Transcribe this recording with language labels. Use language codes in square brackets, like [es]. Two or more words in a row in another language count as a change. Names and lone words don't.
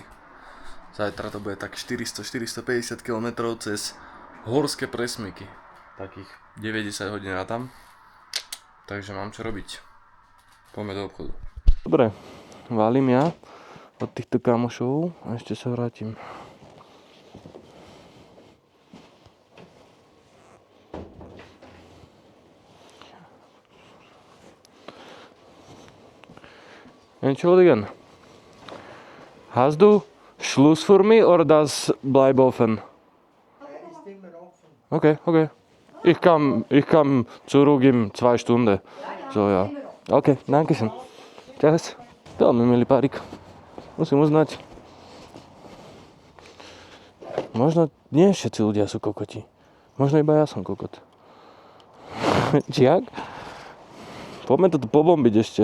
[sk] Zajtra to bude tak 400-450 km cez horské presmyky. Takých 90 hodín a tam. Takže mám čo robiť. Poďme do obchodu. Dobre, valím ja od týchto kamošov a ešte sa vrátim. [de] Entschuldigen. Hast du Schluss für mich oder das bleibt offen? Okay, okay. Ich kann zurück in 2 Stunden. So, ja. Okay, danke schön. Tschüss. [sk] Veľmi milý párik. Musím uznať. Možno nie všetci ľudia sú kokoti. Možno iba ja som kokot. Či jak? Poďme to tu pobombiť ešte.